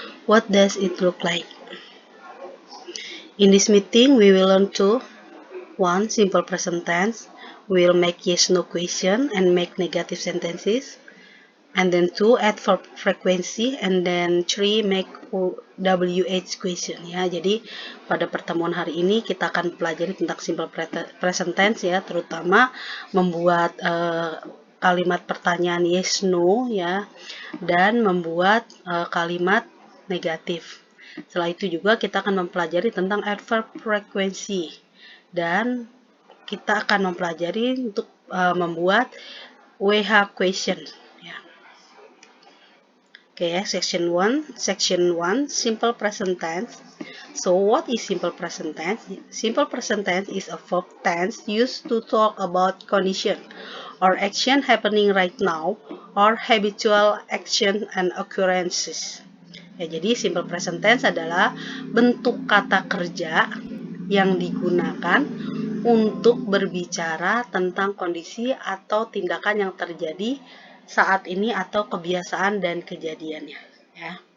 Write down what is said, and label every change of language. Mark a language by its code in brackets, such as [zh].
[en] What does it look like? In this meeting we will learn to 1. Simple present tense. We will make yes no question and make negative sentences. And then 2. Add verb frequency, and then 3. Make WH question ya. [id] Jadi pada pertemuan hari ini kita akan pelajari tentang simple present tense ya, terutama membuat kalimat pertanyaan yes no ya, dan membuat kalimat negatif. Setelah itu juga kita akan mempelajari tentang adverb frequency, dan kita akan mempelajari untuk membuat WH question. [en] Okay, section 1, simple present tense. So what is simple present tense? Simple present tense is a verb tense used to talk about condition or action happening right now or habitual action and occurrences. [id] Ya, jadi simple present tense adalah bentuk kata kerja yang digunakan untuk berbicara tentang kondisi atau tindakan yang terjadi saat ini atau kebiasaan dan kejadiannya ya.